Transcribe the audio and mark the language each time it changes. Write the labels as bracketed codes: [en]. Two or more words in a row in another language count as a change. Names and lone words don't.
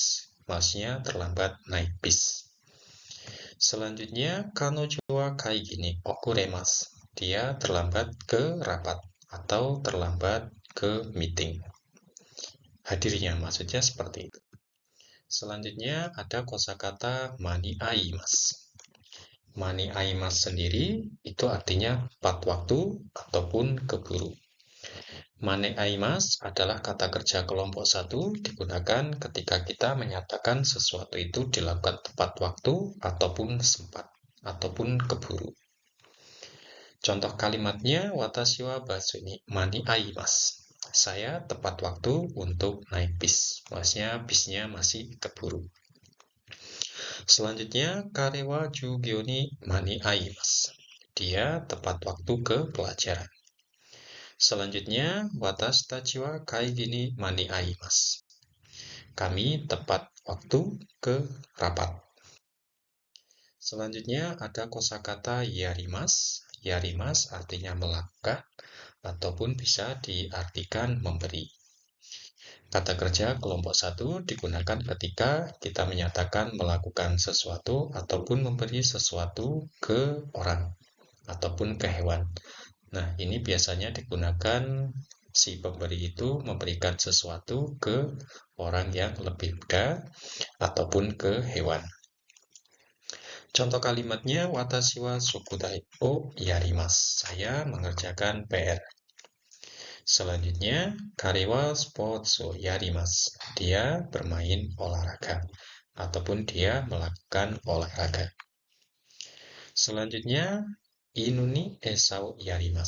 [id] Maksudnya terlambat naik bis. Selanjutnya, [ja] 彼女は会議に遅れます. [id] Dia terlambat ke rapat atau terlambat ke meeting. Hadirnya maksudnya seperti itu. Selanjutnya ada kosakata [ja] 間に合います. 間に合います [id] sendiri itu artinya tepat waktu ataupun keburu. [ja] 間に合います [id] adalah kata kerja kelompok 1 digunakan ketika kita menyatakan sesuatu itu dilakukan tepat waktu ataupun sempat ataupun keburu. Contoh kalimatnya [ja] 私はバスに間に合います. [id] Saya tepat waktu untuk naik bis. Maksudnya bisnya masih keburu. Selanjutnya [ja] 彼は授業に間に合います. [id] Dia tepat waktu ke pelajaran. Selanjutnya [ja] 私たちは会議に間に合います. [id] Kami tepat waktu ke rapat. Selanjutnya ada kosakata yarimasu. Yarimasu artinya melakukan ataupun bisa diartikan memberi. Kata kerja kelompok 1 digunakan ketika kita menyatakan melakukan sesuatu ataupun memberi sesuatu ke orang ataupun ke hewan. Nah, ini biasanya digunakan si pemberi itu memberikan sesuatu ke orang yang lebih muda ataupun ke hewan. Contoh kalimatnya [ja] 私は宿題をやります. [id] Saya mengerjakan PR. Selanjutnya, [ja] 彼はスポーツをやります. [id] Dia bermain olahraga ataupun dia melakukan olahraga. Selanjutnya, [ja] 犬に餌をやります.